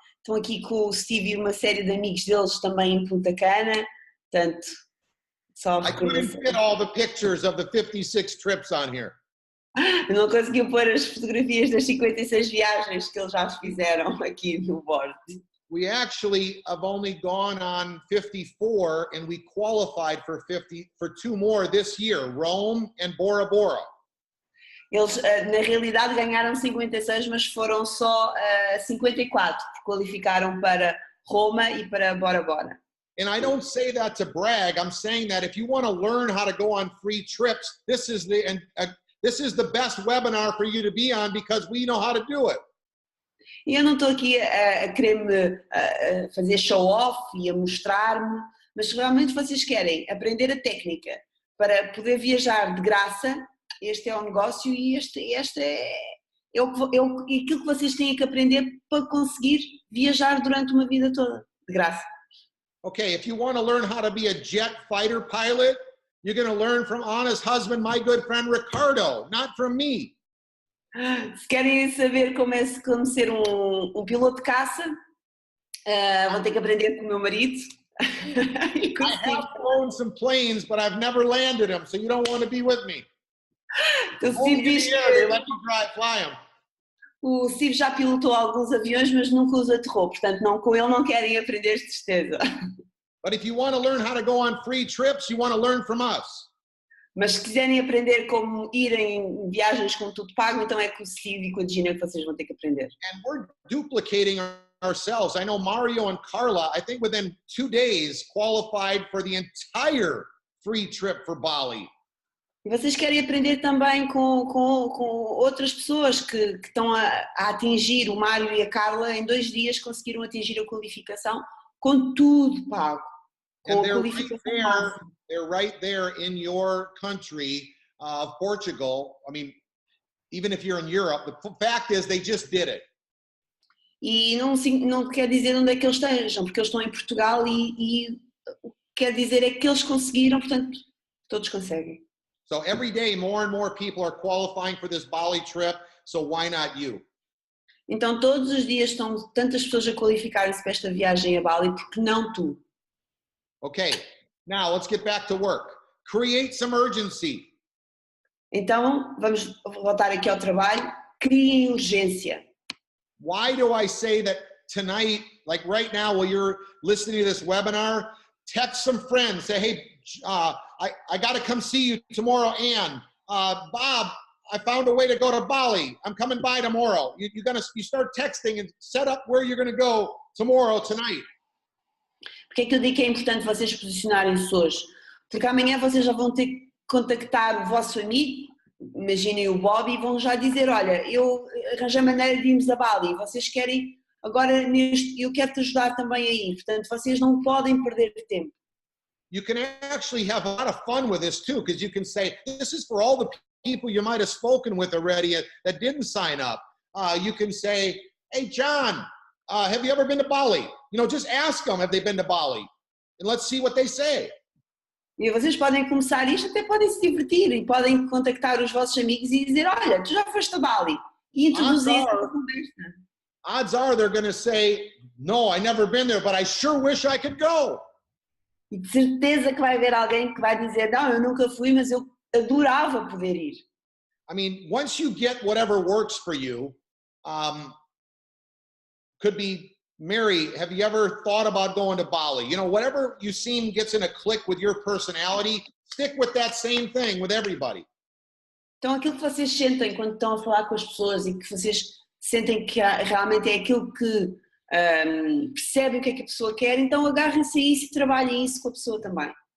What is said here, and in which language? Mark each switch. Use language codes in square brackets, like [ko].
[pt] Estão aqui com o Steve e uma série de amigos deles também em Punta Cana. Portanto, só [en] I couldn't fit all the pictures of the 56 trips on here. [pt] Não conseguiu pôr as fotografias das 56 viagens que eles já fizeram aqui no board. [en] we actually have only gone on 54 and we qualified for 2 more this year, Rome and Bora Bora. [pt] Eles, na realidade, ganharam 56, mas foram só 54, porque qualificaram para Roma e para Bora Bora. [en] And I don't say that to brag. I'm saying that if you want to learn how to go on free trips, this is the best webinar for you to be on because we know how to do it. [pt] E eu não estou aqui a querer-me fazer show-off e a mostrar-me, mas se realmente vocês querem aprender a técnica para poder viajar de graça, este é o negócio e este é aquilo que vocês têm que aprender para conseguir viajar durante uma vida toda, de graça. [en] Okay, if you want to learn how to be a jet fighter pilot, you're going to learn from Anna's husband, my good friend Ricardo, not from me. [pt] Se querem saber como ser um piloto de caça, vão ter que aprender com o meu marido. [en] I have flown some planes, but I've never landed them, so you don't want to be with me. [pt] Então, o Steve diz [en] They let you fly them. [pt] o Steve já pilotou alguns aviões, mas nunca os aterrou, portanto com ele não querem aprender de certeza. [en] But if you want to learn how to go on free trips, you want to learn from us. [pt] Mas se quiserem aprender como ir em viagens com tudo pago, então é com o Steve e com a Gina que vocês vão ter que aprender. [en] And we're duplicating ourselves. I know Mario and Carla, I think within 2 days, qualified for the entire free trip for Bali. [pt] E vocês querem aprender também com outras pessoas que estão a atingir, o Mário e a Carla, em 2 dias conseguiram atingir a qualificação com tudo pago. Com a qualificação máxima. [en] They're right there in your country, Portugal. I mean, even if you're in Europe, the fact is they just did it. [pt] E não quer dizer onde é que eles estejam, porque eles estão em Portugal e quer dizer é que eles conseguiram, portanto, todos conseguem. [en] So every day, more and more people are qualifying for this Bali trip, so why not you? [pt] Então, todos os dias estão tantas pessoas a qualificarem-se para esta viagem a Bali, porque não tu? [en] Okay, now let's get back to work. Create some urgency. [pt] Então, vamos voltar aqui ao trabalho. Criem urgência. [en] Why do I say that tonight, like right now, while you're listening to this webinar, text some friends, say, hey, I got to come see you tomorrow, Ann. Bob, I found a way to go to Bali. I'm coming by tomorrow. You start texting and set up where you're going to go tomorrow, tonight. [pt] Porque é que eu digo que é importante vocês posicionarem-se hoje? Porque amanhã vocês já vão ter que contactar o vosso amigo, imaginem o Bob, e vão já dizer, olha, eu arranjei a maneira de irmos a Bali, vocês querem, agora eu quero te ajudar também a ir, portanto vocês não podem perder tempo. [en] You can actually have a lot of fun with this too, because you can say, this is for all the people you might have spoken with already that didn't sign up. You can say, hey, John, have you ever been to Bali? You know, just ask them, have they been to Bali? And let's see what they say. [pt] E vocês podem começar isto, até podem se divertir e podem contactar os vossos amigos e dizer, olha, tu já foste a Bali. E introduzir essa conversa. [en] Odds are they're going to say, no, I never been there, but I sure wish I could go. [pt] E de certeza que vai haver alguém que vai dizer, não, eu nunca fui, mas eu adorava poder ir. [en] I mean, once you get whatever works for you, could be, Mary, have you ever thought about going to Bali? You know, whatever you seem gets in a click with your personality, stick with that same thing with everybody. [pt] Então aquilo que vocês sentem quando estão a falar com as pessoas e que vocês sentem que realmente é aquilo que percebem o que é que a pessoa quer, então agarrem-se a isso e trabalhem isso com a pessoa também.